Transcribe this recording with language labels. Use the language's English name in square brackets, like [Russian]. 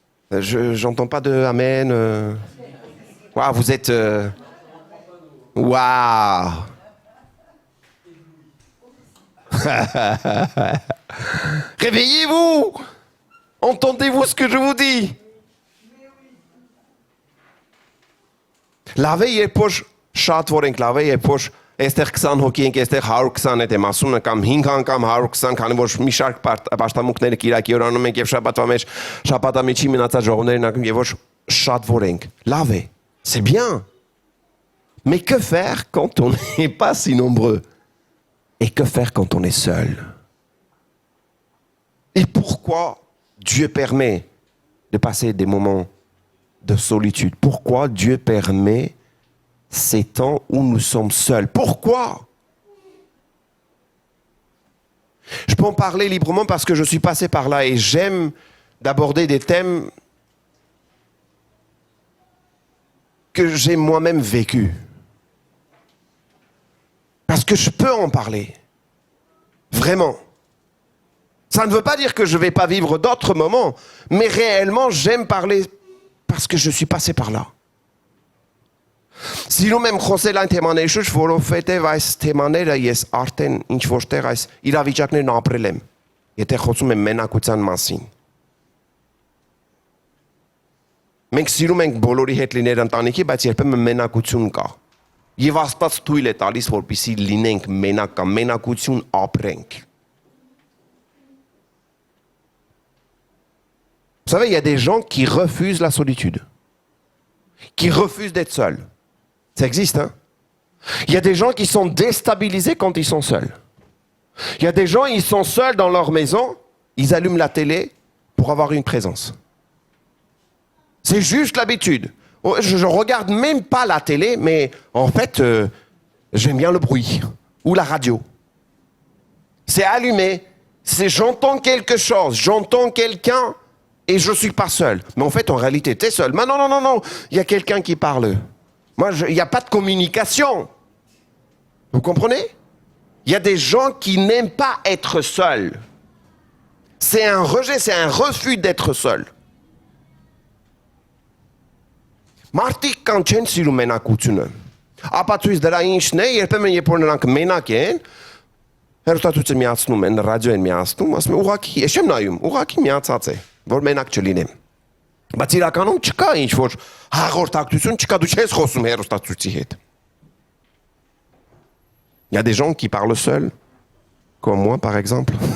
[French] J'entends pas de amen. Waouh, vous êtes... Waouh. Réveillez-vous. Entendez-vous ce que je vous dis? [Armenian] Լավ է, երբ որ շատ որ ենք, լավ է, երբ որ այստեղ 20 հոգի ենք, այստեղ 120 հետ եմ ասում, կամ 5 անգամ 120, քանի որ մի շարք պաշտամունքները Կիրակի օր անում ենք եւ շաբաթվա մեջ շաբաթամիջի մնացած ժողովներն ակում եւ որ շատ որ ենք։ Լավ է, [French] c'est bien. Mais que faire quand on n'est pas si nombreux? Et que faire quand on est seul? Et pourquoi Dieu permet de passer des moments de solitude? Pourquoi Dieu permet ces temps où nous sommes seuls? Pourquoi? Je peux en parler librement parce que je suis passé par là et j'aime d'aborder des thèmes que j'ai moi-même vécus. Parce que je peux en parler. Vraiment. Ça ne veut pas dire que je ne vais pas vivre d'autres moments, mais réellement, j'aime parler parce que je suis passé par là. [Armenian] Սիրում եմ խոսել այն թեմաների շուրջ, որովհետև այս թեմաները ես արդեն ինչ որտեղ այս իրավիճակներն ապրել եմ, եթե խոսում եմ մենակության մասին։ Մենք սիրում ենք բոլորի հետ լինել ընտանիքի, բայց երբեմն մենակություն կա։ Եվ Աստված թույլ է տալիս, որպեսզի լինենք մենակ կամ մենակություն ապրենք։ [French] Vous savez, il y a des gens qui refusent la solitude, qui refusent d'être seuls. Ça existe, hein? Il y a des gens qui sont déstabilisés quand ils sont seuls. Il y a des gens, ils sont seuls dans leur maison, ils allument la télé pour avoir une présence. C'est juste l'habitude. Je ne regarde même pas la télé, mais en fait, j'aime bien le bruit ou la radio. C'est allumé, j'entends quelque chose, j'entends quelqu'un et je ne suis pas seul. Mais en fait, en réalité, tu es seul. Mais non, il y a quelqu'un qui parle. Moi, il n'y a pas de communication. Vous comprenez? Il y a des gens qui n'aiment pas être seuls. C'est un rejet, c'est un refus d'être seul. [Armenian] Մարդիկ կան չեն սիրում մենակությունը։ Ապացույց դրա ինչն է, երբեմն երբ որ նրանք մենակ են, հերոստատուցը միացնում են, ռադիո են միացնում, ասում են ուղղակի, ես չեմ նայում, ուղղակի միացած է, որ մենակ չլինեմ։ Բայց իրականում չկա ինչ որ հաղորդակցություն, չկա, դու չես խոսում հերոստատուցի հետ։ [French] Il y a des gens qui parlent seuls, comme moi par exemple.